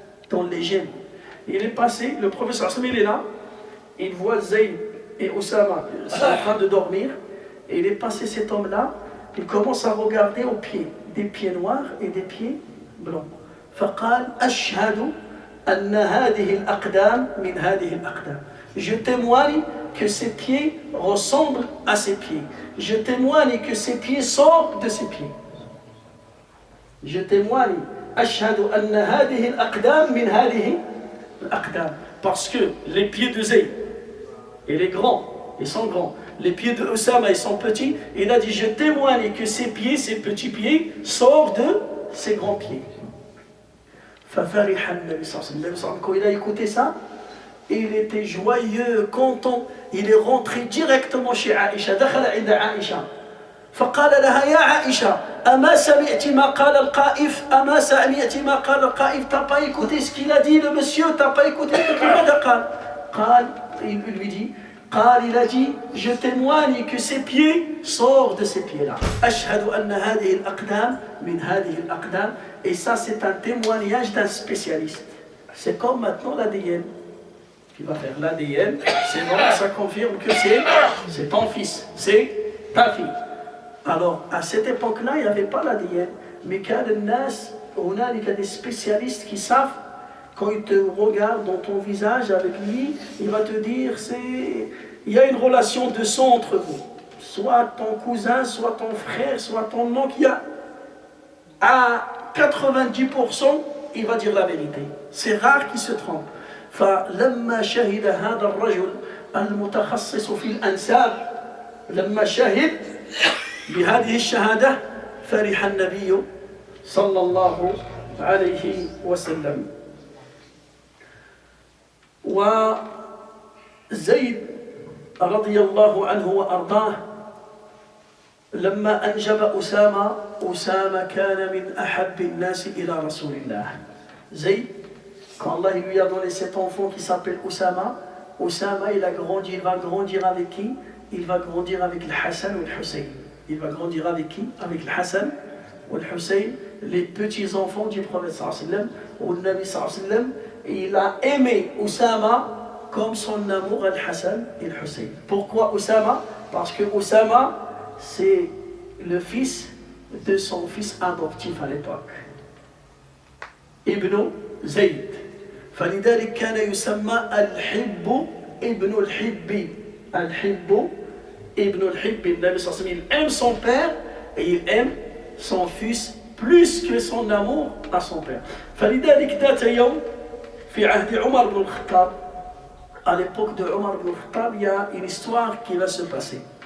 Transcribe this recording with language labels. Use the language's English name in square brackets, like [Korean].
[French] Dans les gènes. Il est passé, le professeur il est là, il voit Zayd et Osama sont en train de dormir, et il est passé cet homme-là, il commence à regarder aux pieds, des pieds noirs et des pieds blancs. [Arabic] فقال أشهد أن هذه الأقدام من هذه الأقدام. [French] Je témoigne que ces pieds ressemblent à ces pieds. Je témoigne que ces pieds sortent de ces pieds. Je témoigne [Arabic] أشهد أن هذه الأقدام من هذه الأقدام. [French] Parce que les pieds de Zayd, il est grand, ils sont grands. Les pieds de Osama, ils sont petits. Il a dit, je témoigne que ces pieds, ces petits pieds, sortent de ces grands pieds. [Arabic] ففرح النبي صلى الله عليه وسلم. [French] Quand il a écouté ça, il était joyeux, content. Il est rentré directement chez Aïcha. [Arabic] دخل عند عائشة. فقال لها يا عائشة أما سمعت ما قال القائف أما سمعت ما قال القائف. [French] T'as pas écouté ce qu'il a dit le monsieur, t'as pas écouté ce qu'il a dit. [Arabic] قال, [French] il lui dit, il a dit, je témoigne que ses pieds sortent de ces pieds-là. [Arabic] أشهد أن هذه الأقدام من هذه الأقدام. [French] Et ça, c'est un témoignage d'un spécialiste. C'est comme maintenant l'ADN. Qui va faire l'ADN, c'est bon, ça confirme que c'est ton fils, c'est ta fille. Alors, à cette époque-là, il n'y avait pas l'ADN. Mais on a des spécialistes qui savent, quand ils te regardent dans ton visage avec lui, il va te dire, il y a une relation de sang entre vous. Soit ton cousin, soit ton frère, soit ton oncle. Il y a à 90%, il va dire la vérité. C'est rare qu'il se trompe. [Arabic] فلما شهد هذا الرجل المتخصص في الأنساب لما شهد بهذه الشهادة فرح النبي صلى الله عليه وسلم. وزيد رضي الله عنه وأرضاه لما أنجب أسامة كان من أحب الناس إلى رسول الله. [French] زيد, quand Allah lui a donné cet enfant qui s'appelle Osama, il a grandi, il va grandir avec qui? Il va grandir avec le Hassan ou le Hussein. Il va grandir avec qui? Avec le Hassan ou le Hussein, les petits enfants du prophète sallallahu alayhi wa sallam, ou le Nabi sallallahu alayhi wa sallam. Et il a aimé Osama comme son amour al-Hassan et al-Hussein. Pourquoi Oussama? Parce que Oussama, c'est le fils de son fils adoptif à l'époque, Ibn Zayd. [Arabic] فلذلك كان يسمى الحب ابن الحب. الحب ابن الحب. النبي صلى الله عليه وسلم, [French] il aime son père et il aime son fils plus que son amour à son père. [Arabic] فلذلك ذات يوم في عهد عمر بن الخطاب, [French] à l'époque de Omar ibn al-Khattab, il y a une histoire qui va se passer.